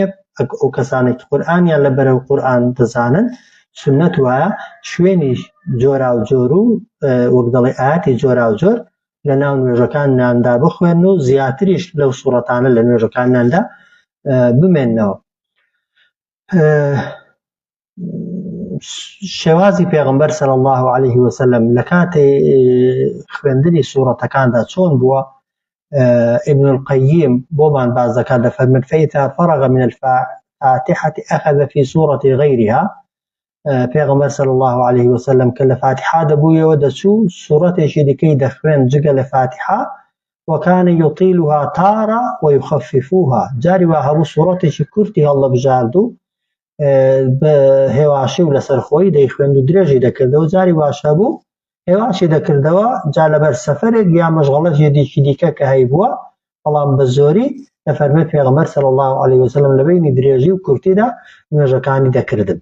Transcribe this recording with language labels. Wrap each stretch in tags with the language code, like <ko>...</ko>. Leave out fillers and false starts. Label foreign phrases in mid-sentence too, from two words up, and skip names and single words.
<ckb>ئەو کەسانێکی قورئانیان لە بەرەو قورئان دەزانن سنەت وایە شوێنی جۆرا و جۆر و وەک دەڵێ ئاەتی جۆرا و جۆر لە ناو نوێژەکانیاندا بخوێن و زیاتریش لەو سوورەتانە لە نوێژەکانیاندا بمێننەوە. شێوازی پێغەمبەر</ckb> <ar>صلی الله علیه وسلم</ar> <ckb>لە کاتێ خوێندنی سوورەتەکاندا چۆن بووە؟ ابن القيم بۆمان باز دەکات، دەفەرمێت</ckb> <ar>فإذا فرغ من الفاتحة أخذ في سورة غيرها.</ar> <ckb>پێغەمبەر</ckb> <ar>صلی الله علیه وسلم</ar> <ckb>کە لە فاتحە دەبوویەوە دەچوو سوورەتێکی دیکەی دەخوێن جگە لە فاتحە،</ckb> <ar>وكان يطيلها تارة ويخففوها،</ar> <ckb>جاری وا هەبوو سوورەتێکی کورتی هەڵدەبژارد و بە هێواشی و لەسەرخۆی دەیخوێند و درێژی دەکردەوە، جاری واش هەبوو هێواشی دەکردەوە جا لەبەر سەفەرێک یا مەشغەڵەتێکی دیکە کە هەیبووە، بەڵام بە زۆری دەفەرمێت پێغەمبەر</ckb> <ar>صلی الله علیه وسلم</ar> <ckb>لە بینی درێژی و کورتیدا نوێژەکانی دەکردن.</ckb>